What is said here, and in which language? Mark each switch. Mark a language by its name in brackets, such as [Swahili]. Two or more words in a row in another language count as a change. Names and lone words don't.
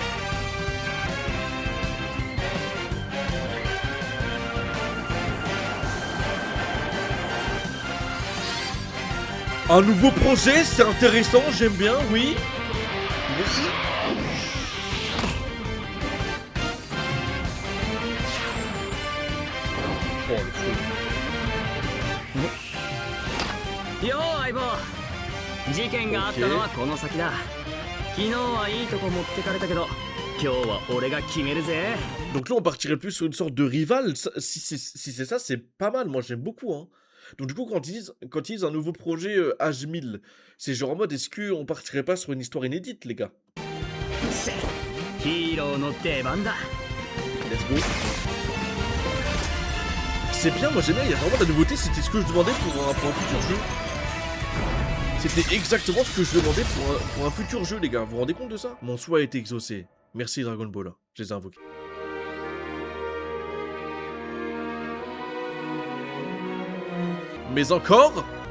[French] Un nouveau projet, c'est intéressant, j'aime bien, oui. Oh, le fou. Yo, Aibo. [Japanese] 事件があったのはこの先だ。昨日はいいとこ持ってかれたけど、今日は俺が決めるぜ。 [French] Donc là, on partirait plus sur une sorte de rival. Si c'est ça, c'est pas mal. Moi, j'aime beaucoup. Hein. Donc du coup, quand ils disent un nouveau projet H1000, c'est genre en mode, est-ce qu'on partirait pas sur une histoire inédite, les gars? [English] Let's go. [French] C'est bien, moi j'aime bien, il y a vraiment de la nouveauté. C'était ce que je demandais pour un futur jeu. C'était exactement ce que je demandais pour un futur jeu, les gars. Vous vous rendez compte de ça? Mon souhait a été exaucé. Merci Dragon Ball. Je les ai invoqués. Mais encore?